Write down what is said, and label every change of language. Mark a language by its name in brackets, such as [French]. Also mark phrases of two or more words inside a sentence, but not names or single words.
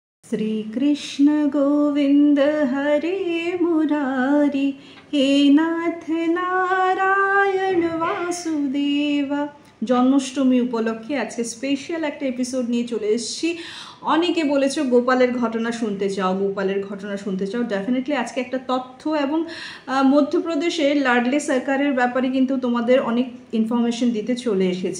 [Sanskrit] श्री कृष्ण गोविंद हरे मुरारी हे नाथ नारायण वासुदेवा। [Bangla] জন্মাষ্টমী উপলক্ষে আজকে স্পেশাল একটা এপিসোড নিয়ে চলে এসেছি। অনেকে বলেছো গোপালের ঘটনা শুনতে চাও, গোপালের ঘটনা শুনতে চাও। ডেফিনেটলি আজকে একটা তথ্য এবং মধ্যপ্রদেশের লাডলে সরকারের ব্যাপারে কিন্তু তোমাদের অনেক ইনফরমেশন দিতে চলে এসেছি।